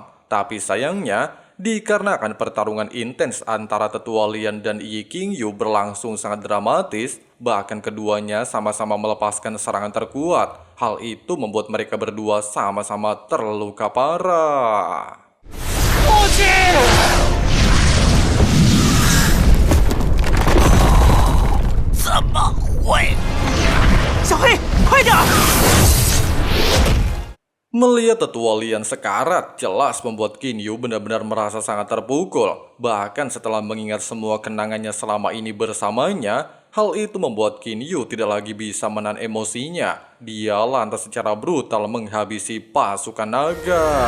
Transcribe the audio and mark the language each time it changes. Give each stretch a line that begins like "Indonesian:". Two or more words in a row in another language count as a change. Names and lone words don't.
Indonesian: Tapi sayangnya, dikarenakan pertarungan intens antara tetua Lian dan Yi Qingyu berlangsung sangat dramatis, bahkan keduanya sama-sama melepaskan serangan terkuat. Hal itu membuat mereka berdua sama-sama terluka parah.
Chinese: 怎么会？小黑，快点！
Indonesian: Melihat tetua Lian sekarat, jelas membuat Qin Yu benar-benar merasa sangat terpukul. Bahkan setelah mengingat semua kenangannya selama ini bersamanya, hal itu membuat Qin Yu tidak lagi bisa menahan emosinya. Dia lantas secara brutal menghabisi pasukan naga.